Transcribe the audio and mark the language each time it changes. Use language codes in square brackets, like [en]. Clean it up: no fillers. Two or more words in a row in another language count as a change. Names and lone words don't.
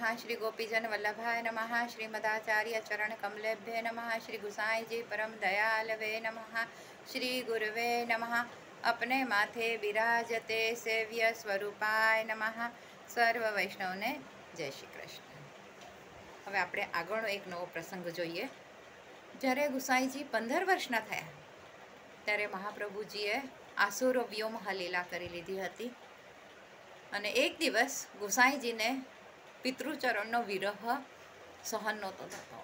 [sa] श्री गोपीजन वल्लभाय नमः। श्रीमदाचार्य चरण कमलेभ्ये नमः। श्री गुसाई जी परम दयालवे नमः। श्री गुरुवे नमः। अपने माथे विराजते सेव्य स्वरूपाय नमः। [gu] સર્વ વૈષ્ણવને જય શ્રી કૃષ્ણ। હવે આપણે આગળનો એક નવો પ્રસંગ જોઈએ। જ્યારે ગુસાઈજી 15 વર્ષના થયા ત્યારે મહાપ્રભુજીએ આસુરો વ્યોમહ લીલા કરી લીધી હતી અને એક દિવસ ગુસાઈજીને પિતૃચરણનો વિરહ સહન નહોતો થતો।